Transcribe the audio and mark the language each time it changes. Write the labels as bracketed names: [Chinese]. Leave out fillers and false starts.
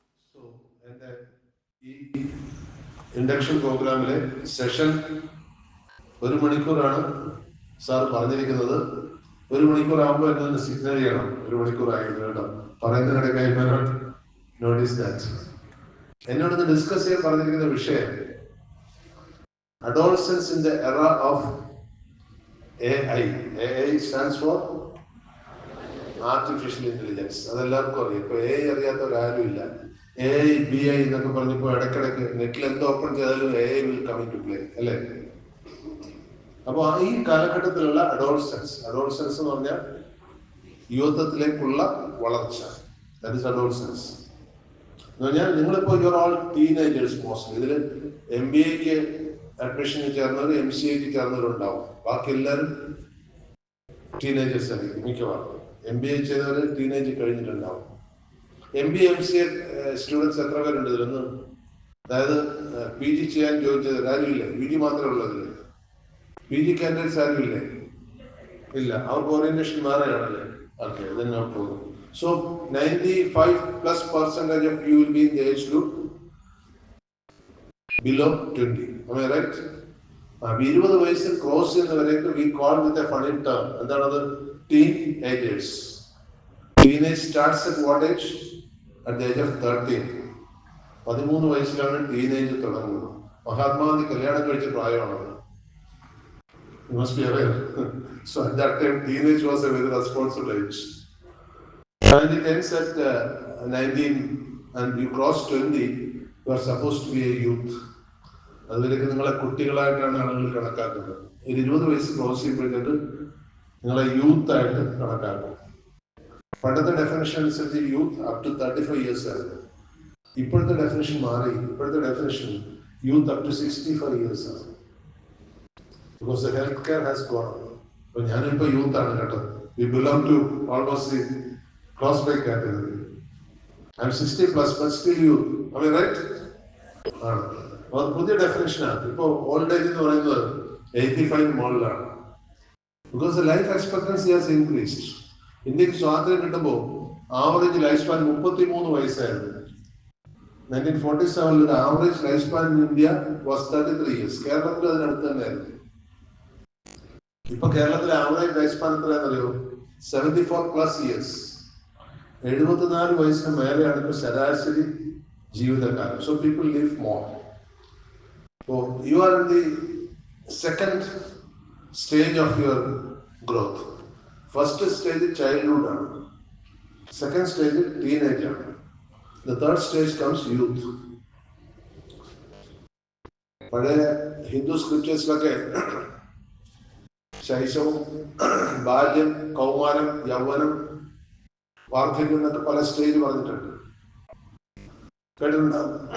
[Malayalam] So, എൻ്റെ ഈ induction പ്രോഗ്രാമിലെ സെഷൻ 1 മണിക്കൂറാണ് സാർ പറഞ്ഞിരിക്കുന്നത്. 1 മണിക്കൂറാകുമ്പോൾ എന്നൊന്ന് സിഗ്നൽ ചെയ്യണം. 1 മണിക്കൂറായിരുന്നു കേട്ടോ. പറയുന്നതിനിടയ്ക്ക് [English] I may not notice that. [Malayalam] എന്നോടൊന്ന് ഡിസ്കസ് ചെയ്യാൻ പറഞ്ഞിരിക്കുന്ന വിഷയം [English] adolescence in the era of AI. AI stands for artificial intelligence. [Malayalam] അതെല്ലാവർക്കും അറിയാം. ഇപ്പൊ AI അറിയാത്തവരാരും ഇല്ല. AI BI എന്നൊക്കെ പറഞ്ഞപ്പോ ഇടയ്ക്കിടയ്ക്ക് നെറ്റിൽ എന്ത് ഓപ്പൺ ചെയ്താലും [English] AI will come into play [Malayalam] അല്ലേ? അപ്പൊ ഈ കാലഘട്ടത്തിലുള്ള അഡോൾസൻസ് എന്ന് പറഞ്ഞാൽ യുവത്വത്തിലേക്കുള്ള വളർച്ച. [English] that is adolescence [Malayalam] എന്ന് പറഞ്ഞാൽ നിങ്ങളിപ്പോ [English] Your all teenagers mostly. [Malayalam] ഇതിൽ MBAക്ക് അഡ്മിഷന് ചേർന്നവർ MCAക്ക് ചേർന്നവരുണ്ടാവും. ബാക്കി എല്ലാവരും ടീനേജേഴ്സ് ആയിരിക്കും മിക്കവാറും. MBA ചെയ്തവർ ടീനേജ് കഴിഞ്ഞിട്ടുണ്ടാവും. MBA MCA സ്റ്റുഡൻസ് എത്ര പേരുണ്ട് ഇതിലൊന്ന്? അതായത് PG ചെയ്യാൻ ജോയിൻ ചെയ്തവർ ആരുമില്ലേ? PG മാത്രമേ ഉള്ളതില്ല. PG കാൻഡിഡേറ്റ്സ് ആരുമില്ലേ? ഇല്ല. അവർക്ക് orientation മാറുകയാണല്ലേ? [English] Okay, then no problem. So 95+% of you will be in the age group below 20. Am I right? [Malayalam] 20 വയസ്സ് cross ചെയ്യുന്നവരേക്ക് [English] we call with a funny term. [Malayalam] എന്താണത്? [English] Teenagers. Teenage starts at what age? At the age of 13. [Malayalam] 13 വയസ്സിലാണ് teenage തുടങ്ങുന്നത്. മഹാത്മാഗാന്ധി കല്യാണം കഴിച്ച പ്രായമാണത്. [English] You must be aware. So at that time teenage was a very responsible age. And it ends at 19 and you cross 20, you are supposed to be a youth. [Malayalam] അതിലേക്ക് നിങ്ങളെ കുട്ടികളായിട്ടാണ് ആളുകൾ കണക്കാക്കുന്നത്. 20 വയസ്സ് cross ചെയ്യുമ്പോഴത്തേക്ക് നിങ്ങളെ യൂത്ത് ആയിട്ട് കണക്കാക്കും. പണ്ടത്തെ ഡെഫിനിഷൻ അനുസരിച്ച് യൂത്ത് അപ് ടു 35 ഇയേഴ്സ് ആയിരുന്നു. ഇപ്പോഴത്തെ ഡെഫിനിഷൻ മാറി. ഇപ്പോഴത്തെ definition youth up to 65 years ആണ്. [English] Because the health care has gone up. [Malayalam] അപ്പൊ ഞാനിപ്പോ യൂത്ത് ആണ് കേട്ടോ. [English] We belong to almost cross by category. I am 60+ but still youth. Am I right? ആണ്. [Malayalam] അത് പുതിയ ഡെഫിനിഷനാണ്. ഇപ്പൊ ഓൾഡ് ഏജ് എന്ന് പറയുന്നത് 85 മുകളിലാണ്. [English] Because the life expectancy has increased. [Malayalam] ഇന്ത്യക്ക് സ്വാതന്ത്ര്യം കിട്ടുമ്പോൾ ആവറേജ് ലൈഫ് സ്പാൻ 33 വയസ്സായിരുന്നു. [English] 1947 average life span in India was 33 years. [Malayalam] കേരളത്തിൽ അതിനടുത്ത് തന്നെയായിരുന്നു. ഇപ്പൊ കേരളത്തിലെ ആവറേജ് ലൈഫ് സ്പാൻ എത്രയാണെന്നറിയോ? 74+ ഇയേഴ്സ്. 74 വയസ്സിന് മേലെയാണ് ഇപ്പൊ ശരാശരി ജീവിതകാലം. [English] So people live more. So you are in the second stage of your growth. First stage childhood ആണ്. Second stage teenage ആണ്. The third stage comes youth. [Malayalam] പഴയ ഹിന്ദു സ്ക്രിപ്റ്റേഴ്സിലൊക്കെ ശൈശവം, ബാല്യം, കൗമാരം, യൗവനം, വാർദ്ധക്യം എന്നൊക്കെ പല സ്റ്റേജ് പറഞ്ഞിട്ടുണ്ട്. കേട്ടിട്ടുണ്ടാവും.